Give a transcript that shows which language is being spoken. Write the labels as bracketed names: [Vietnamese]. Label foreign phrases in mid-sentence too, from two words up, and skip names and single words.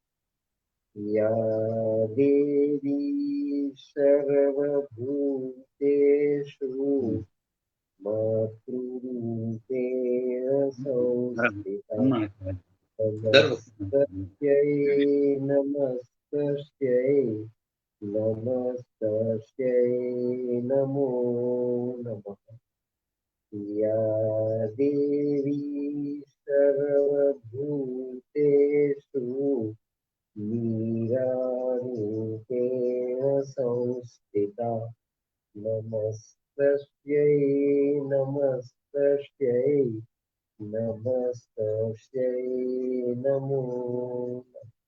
[Sanskrit] या देवी सर्वभूतेषु मातृरूपेण संस्थिता नमस्तस्यै नमस्तस्यै नमस्तस्यै नमो नमः. या देवी सर्वभूतेषु मीरारूपेण संस्थिता नमस्तस्यै नमस्तस्यै नमस्तस्यै नमो नमः।